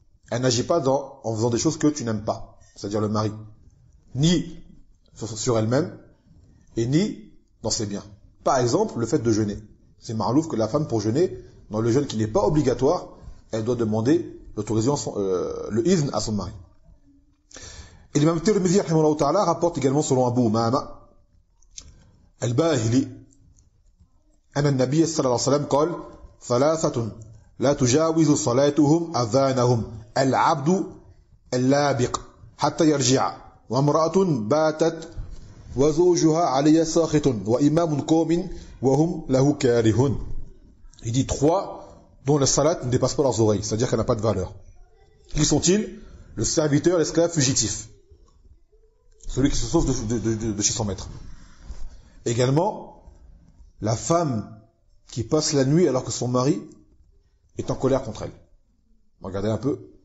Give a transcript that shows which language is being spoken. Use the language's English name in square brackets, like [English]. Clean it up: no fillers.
[French] Elle n'agit pas en faisant des choses que tu n'aimes pas. C'est-à-dire le mari. Ni sur elle-même, et ni dans ses biens. Par exemple, le fait de jeûner. C'est ma'louf que la femme, pour jeûner, dans le jeûne qui n'est pas obligatoire, elle doit demander l'autorisation, le izn à son mari. Et l'imam Tirmidhi rahimahullah ta'ala rapporte également selon Abu Umama al-Bahili [Arabic] أن النبي صلى الله عليه وسلم قال ثلاثة لا تجاوز صلاتهم أذانهم العبد اللابق حتى يرجع وامرأة باتت وزوجها علي ساخط وإمام قوم وهم له كارهون. [French] Il dit trois dont la salat ne dépasse pas leurs oreilles, c'est-à-dire qu'elle n'a pas de valeur. Qui sont-ils? Le serviteur, l'esclave fugitif, celui qui se sauve de chez son maître. Également, la femme qui passe la nuit alors que son mari est en colère contre elle. Regardez un peu.